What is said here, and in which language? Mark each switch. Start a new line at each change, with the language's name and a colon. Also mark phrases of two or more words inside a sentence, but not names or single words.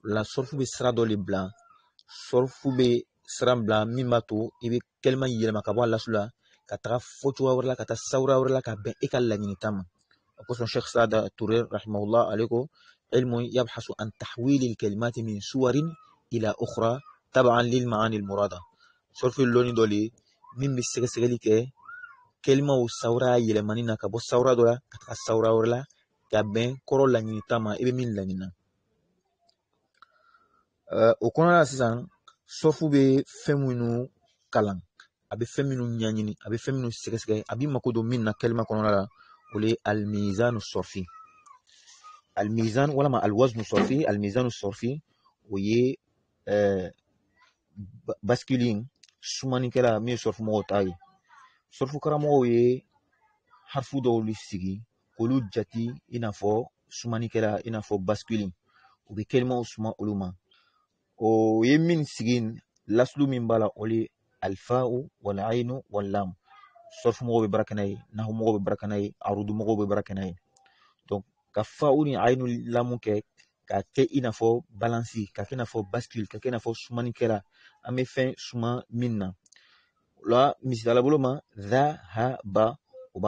Bambara: la sorfu be sira dɔ le bila sorfu be sira bila min b'a to i be kɛlima yɛlɛma ka bɔ a lasu la ka taga fɔ cogoya wɛrɛ la ka taa sawura wɛrɛ la ka bɛn e ka laɲini ta ma o kosɔn Sheikh Saada Touré rahimahullah ale ko
Arabic: علم يبحث عن تحويل الكلمة من صور إلى أخرى تبعا للمعنى المراد
Bambara: sorfu lɔnni dɔ le min be sɛgɛsɛgɛli kɛ kɛlimaw sawura yɛlɛmani na ka bɔ sawura dɔ la ka taga sawura wɛrɛ la ka bɛn kɔrɔ laɲini ta ma i be min laɲini na o kɔnɔna la sisan sɔfu be fɛn minnu kalan a be fɛn minnu ɲɛɲini a be fɛn minnu sɛgɛsɛgɛ a b'i mako don min na kɛlima kɔnɔna la o le
Arabic: الميزان الصرفي
Bambara: almizan walama
Arabic: الوزن الصرفي الميزان الصرفي
Bambara: o ye bascule sumanikɛla min ye sɔrfumɔgɔw ta ye sɔrfu karamɔgɔw ye harfu dɔw sigi k'olu jati i n'a fɔ sumanikɛla i n'a fɔ bascule u be kɛlimaw suma olu ma o ye min sigi laslu min b'a la o le
Arabic: الفاء والعين واللام
Bambara: sɔrfu mɔgɔw be baara kɛ n'a ye nahu mɔgɔw be baara kɛ n'a ye arudu mɔgɔw be baara kɛ n'a ye donc ka fa'u ni aynu lamu kɛ ka kɛ i n'a fɔ balansi ka kɛ i n'a fɔ bascule ka kɛ i n'a fɔ sumanikɛla an be fɛn suma min na o la misidala bolo ma dhahaba o b'a